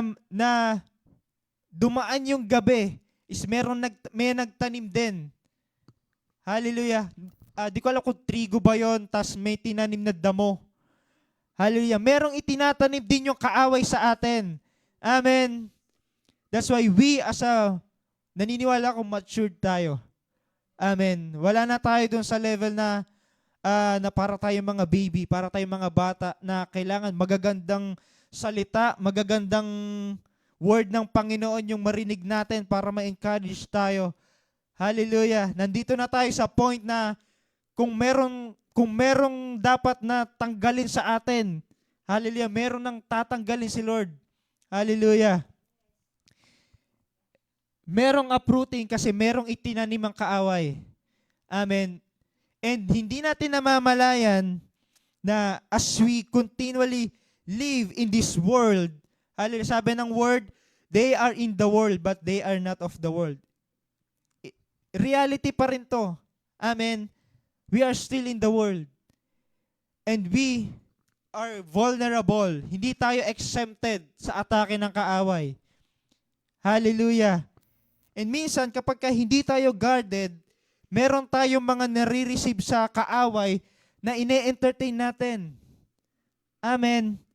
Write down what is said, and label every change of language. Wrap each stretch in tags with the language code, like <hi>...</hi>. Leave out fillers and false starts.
<tl>Na dumaan yung gabi, is may nagtanim din. Hallelujah. Di ko alam kung trigo ba yon, tas may tinanim na damo. Hallelujah. Merong itinatanim din yung kaaway sa atin. Amen.</tl> <en>That's why we</en> <tl>naniniwala kung matured tayo. Amen. Wala na tayo dun sa level na para tayo mga baby, para tayo mga bata na kailangan magagandang salita, magagandang word ng Panginoon yung marinig natin para ma-encourage tayo. Hallelujah. Nandito na tayo sa point na kung merong dapat na tanggalin sa atin, hallelujah, meron nang tatanggalin si Lord. Hallelujah. Merong uprooting kasi merong itinanim ang kaaway. Amen.</tl> <en>And</en> <tl>hindi natin namamalayan na</tl> <en>as we continually live in this world, hallelujah,</en> <tl>sabi ng word,</tl> <en>they are in the world but they are not of the world. Reality</en> <tl>pa rin to.</tl> <en>Amen. We are still in the world. And we are vulnerable.</en> <tl>Hindi tayo exempted sa atake ng kaaway. Hallelujah. And minsan, kapag hindi tayo guarded, meron tayong mga nare-receive sa kaaway na ine-entertain natin. Amen.</tl>